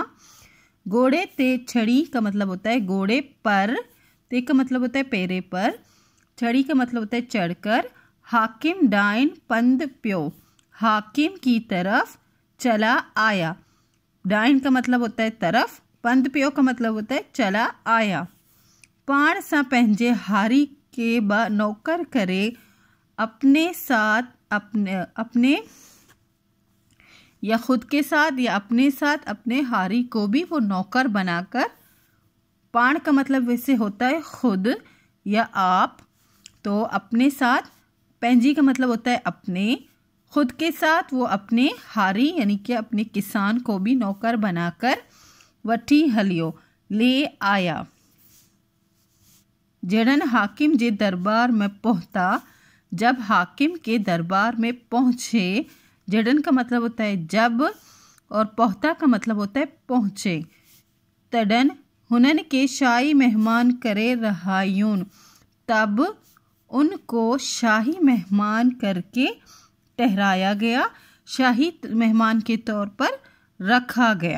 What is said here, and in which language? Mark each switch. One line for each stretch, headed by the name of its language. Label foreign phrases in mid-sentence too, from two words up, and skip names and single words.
Sindhi: घोड़े ते चढ़ी
Hindi: का मतलब होता है घोड़े पर, ते का मतलब होता है पैरे पर, चढ़ी का मतलब होता है चढ़कर।
Sindhi: हाकिम डाइन पंद प्यो,
Hindi: हाकिम की तरफ चला आया। डाइन का मतलब होता है तरफ,
Sindhi: पंद प्यो
Hindi: का मतलब होता है चला आया।
Sindhi: पाण सा पंहिंजे हारी के ब नौकर करे,
Hindi: अपने साथ अपने या खुद के साथ या अपने साथ अपने हारी को भी वो नौकर बनाकर। पाण का मतलब वैसे होता है खुद या आप, तो अपने साथ। पंजी का मतलब होता है अपने, खुद के साथ वो अपने हारी यानी कि अपने किसान को भी नौकर बनाकर
Sindhi: वठी हलियो,
Hindi: ले आया।
Sindhi: जड़न हाकिम जे दरबार में पहुंचा,
Hindi: जब हाकिम के दरबार में पहुंचे। जड़न का मतलब होता है जब, और पहुंचा का मतलब होता है पहुंचे।
Sindhi: तडन हुनन के शाही मेहमान करे रहायून,
Hindi: तब उनको शाही मेहमान करके ठहराया गया, शाही मेहमान के तौर पर रखा गया।